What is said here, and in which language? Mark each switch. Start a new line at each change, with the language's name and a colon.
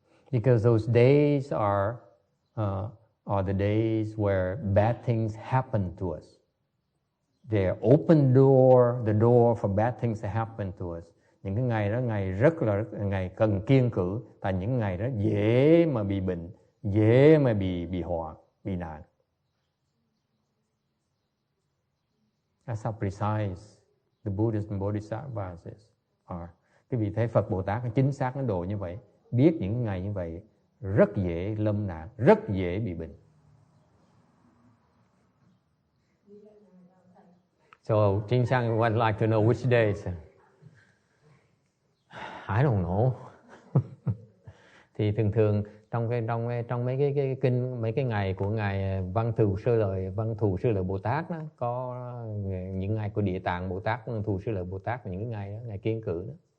English: Because those days are the days where bad things happen to us. They open the door for bad things to happen to us.
Vietnamese: Những cái ngày đó rất là ngày cần kiêng cử, tại những ngày đó dễ mà bị bệnh, dễ mà bị họa, bị nạn.
English: That's how precise the Buddhist and Bodhisattvas are.
Vietnamese: Cái vị thấy Phật Bồ Tát nó chính xác nó độ như vậy. Biết những ngày như vậy rất dễ lâm nạn, rất dễ bị bệnh.
English: So, Jin Sang would like to know which days. I don't know.
Vietnamese: Thì thường trong mấy cái kinh, mấy cái ngày của ngài Văn Thù Sư Lợi Bồ Tát đó, có những ngày của Địa Tạng Bồ Tát, Văn Thù Sư Lợi Bồ Tát, và những cái ngày đó, ngày kiêng cử đó.